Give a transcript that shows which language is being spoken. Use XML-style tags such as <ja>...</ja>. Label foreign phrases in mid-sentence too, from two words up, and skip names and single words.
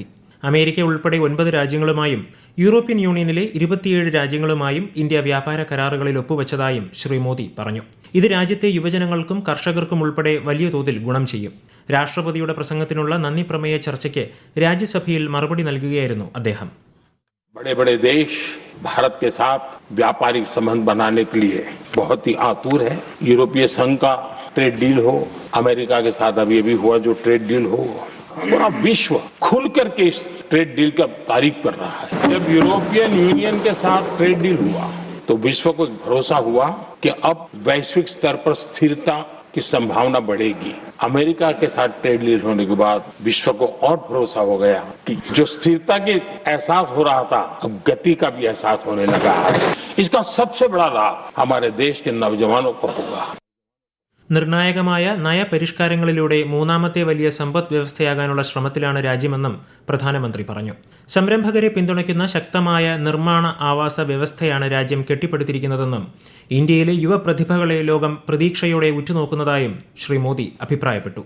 <ml>അമേരിക്ക ഉൾപ്പെടെ 9 രാജ്യങ്ങളുമായും യൂറോപ്യൻ യൂണിയനിലെ 27 രാജ്യങ്ങളുമായും ഇന്ത്യ വ്യാപാര കരാറുകളിൽ ഒപ്പുവച്ചതായും ശ്രീ മോദി പറഞ്ഞു. ഇത് രാജ്യത്തെ യുവജനങ്ങൾക്കും കർഷകർക്കും ഉൾപ്പെടെ വലിയ തോതിൽ ഗുണം ചെയ്യും. രാഷ്ട്രപതിയുടെ പ്രസംഗത്തിനുള്ള നന്ദി പ്രമേയ ചർച്ചയ്ക്ക് രാജ്യസഭയിൽ മറുപടി നൽകുകയായിരുന്നു അദ്ദേഹം.</ml> <hi>बड़े बड़े देश भारत के साथ व्यापारिक संबंध बनाने के लिए बहुत ही आतुर है. यूरोपीय संघ का</hi> <en>trade deal</en> <hi>हो, अमेरिका के साथ अभी हुआ जो</hi> <en>trade deal</en> <hi>हो, पूरा विश्व खुल करके इस</hi> <en>trade deal</en> <hi>का तारीफ कर रहा है. जब यूरोपियन यूनियन के साथ</hi> <en>trade deal</en> <hi>हुआ तो विश्व को एक भरोसा हुआ कि अब वैश्विक स्तर पर स्थिरता की संभावना बढ़ेगी. अमेरिका के साथ</hi> <en>trade deal</en> <hi>होने के बाद विश्व को और भरोसा हो गया कि जो स्थिरता के एहसास हो रहा था अब गति का भी एहसास होने लगा है. इसका सबसे बड़ा लाभ हमारे देश के नौजवानों को होगा.</hi> <ml>നിർണായകമായ നയപരിഷ്കാരങ്ങളിലൂടെ മൂന്നാമത്തെ വലിയ സമ്പദ് വ്യവസ്ഥയാകാനുള്ള ശ്രമത്തിലാണ് രാജ്യമെന്നും പ്രധാനമന്ത്രി പറഞ്ഞു. സംരംഭകരെ പിന്തുണയ്ക്കുന്ന ശക്തമായ നിർമ്മാണ ആവാസ വ്യവസ്ഥയാണ് രാജ്യം കെട്ടിപ്പടുത്തിരിക്കുന്നതെന്നും ഇന്ത്യയിലെ യുവപ്രതിഭകളെ ലോകം പ്രതീക്ഷയോടെ ഉറ്റുനോക്കുന്നതായും ശ്രീ മോദി അഭിപ്രായപ്പെട്ടു.</ml>